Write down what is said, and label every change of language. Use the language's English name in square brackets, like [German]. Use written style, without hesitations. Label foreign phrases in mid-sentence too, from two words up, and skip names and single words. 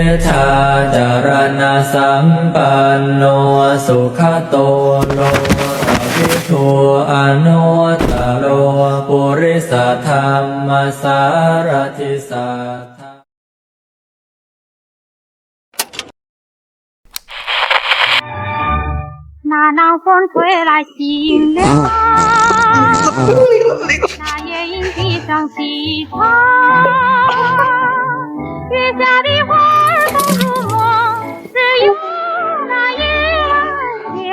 [Pali] าจารณะสัมปันโนสุขโตโลอภิทูอนุตตโรปุริสธรรมสารทิสัทธา [Chinese] 那南风吹来新凉，那夜莺啼声齐唱，月下的花儿都入梦，只有那夜亮。